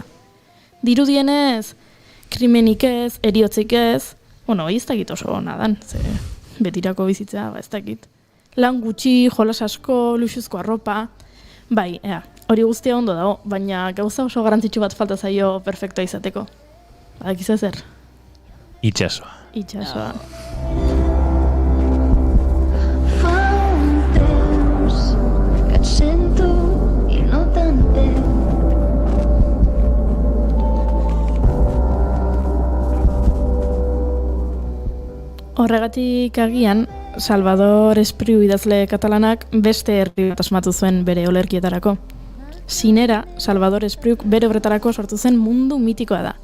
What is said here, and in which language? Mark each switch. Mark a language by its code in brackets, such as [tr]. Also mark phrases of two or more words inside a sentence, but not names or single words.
[eu] Dirudienez, krimenik ez, eriotzik ez, ez dakit oso nadan, ze betirako bizitzea, ez dakit. Lan gutxi, jolas asko, luxuzko arropa, hori guztia ondo dago, baina gauza oso garrantzitsu bat falta zaio perfektoa izateko. Badakizu zer? Itxasoa. [ca] Fa un temps que et sento i no t'entenc. [eu] Horregatik agian, Salvador Espriu idazle katalanak beste herri bat asmatu zuen bere olerkietarako. Sinera, Salvador Espriuk bere obretarako sortu zen mundu mitikoa da.